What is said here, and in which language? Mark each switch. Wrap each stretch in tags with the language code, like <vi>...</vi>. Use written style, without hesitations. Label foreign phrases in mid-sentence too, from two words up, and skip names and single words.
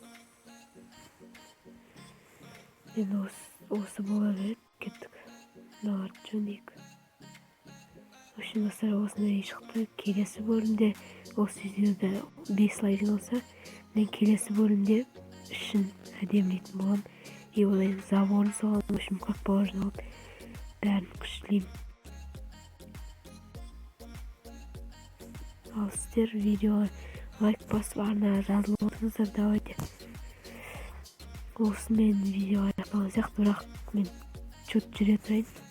<kk>Енді осы бола береді, кеттік. Мыналарды жөндейік.</kk> <ru>В общем,</ru> <kk>достар, осындай үй шықты. Келесі бөлімде осы видеода 5 лайк жиналса, мен келесі бөлімде үшін әдемілейтін боламын. И ойлаймын, заборын соғамын,</kk> <ru>в общем, как положено</ru> <kk>болып бәрін күштілеймін. Ал сіздер видеоға лайк басып арнаға жазылып отырыңыздар. Давайте осымен видео аяқталған сияқты, бірақ мен чөт жүре тұрайын.</kk>